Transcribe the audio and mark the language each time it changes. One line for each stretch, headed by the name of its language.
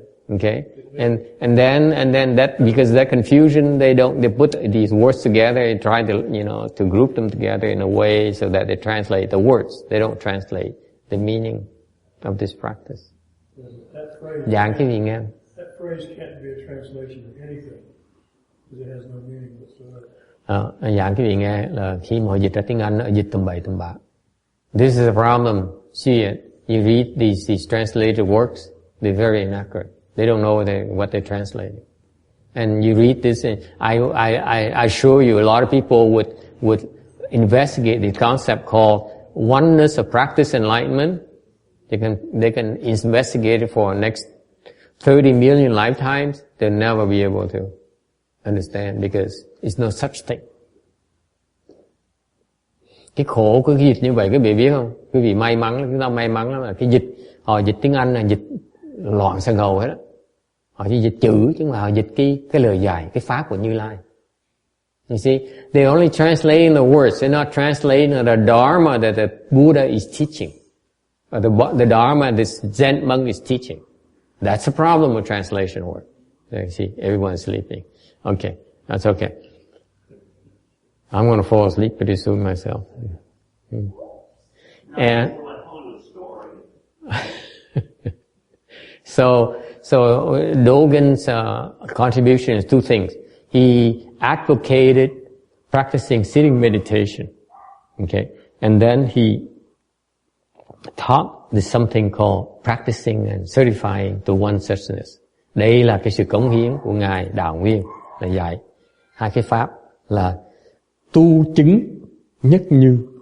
English: Okay, and then that, because that confusion, they put these words together and try to to group them together in a way so that they translate the words. They don't translate the meaning of this practice.
Vietnamese: Giảng cái gì nghe?
English: That phrase can't be a translation of anything because it has no meaning whatsoever.
Vietnamese: Giảng cái gì nghe là khi mà họ dịch ra tiếng Anh, họ dịch tầm bậy tầm bạ.
English: This is a problem. See it. You read these translated works, they're very inaccurate. They don't know what they're translating. And you read this, and I assure you, a lot of people would investigate the concept called oneness of practice enlightenment. They can investigate it for the next 30 million lifetimes. They'll never be able to understand because it's no such thing.
Vietnamese: Cái khổ của cái dịch như vậy, quý vị biết không? Quý vị may mắn, chúng ta may mắn lắm là cái dịch, họ dịch tiếng Anh là dịch loạn xà ngầu hết đó. Họ chỉ dịch chữ chứ mà họ dịch cái lời dạy, cái pháp của Như Lai.
English: You see, they're only translating the words. They're not translating the Dharma that the Buddha is teaching, or the Dharma this Zen monk is teaching. That's the problem with translation work. You see, everyone's sleeping. Okay, that's okay. I'm going to fall asleep pretty soon myself. And so Dogen's contribution is two things. He advocated practicing sitting meditation, okay, and then he taught there's something called practicing and certifying to one suchness.
Vietnamese: Đây là cái sự cống hiến của Ngài Đạo Nguyên là dạy hai cái pháp là tu chứng nhất như.